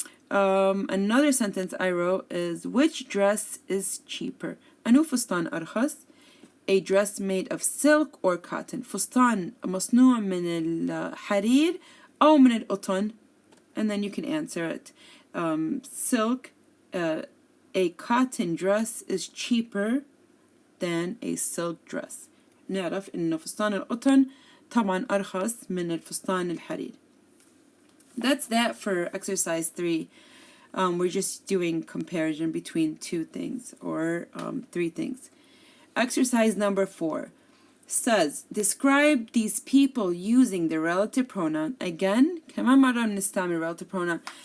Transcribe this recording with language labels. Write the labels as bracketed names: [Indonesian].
[English] Another sentence I wrote is, which dress is cheaper? [Arabic] أنو فستان أرخص? [English] A dress made of silk or cotton. [Arabic] فستان مصنوع من الحرير أو من القطن. [English] And then you can answer it. Silk, a cotton dress is cheaper than a silk dress. [Arabic] نعرف إنه فستان القطن طبعا أرخص من الفستان الحرير. [English] That's that for exercise 3. We're just doing comparison between 2 things or 3 things. exercise number 4 says describe these people using the relative pronoun. Again, [Arabic] كمان مرة بنستعمل [English] relative pronoun.